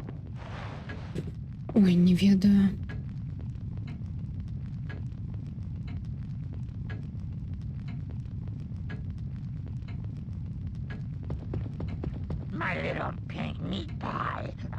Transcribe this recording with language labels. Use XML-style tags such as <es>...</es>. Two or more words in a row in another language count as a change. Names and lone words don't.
<be>Ой, не ведаю.</be> <en>My little pink meat pie.</en>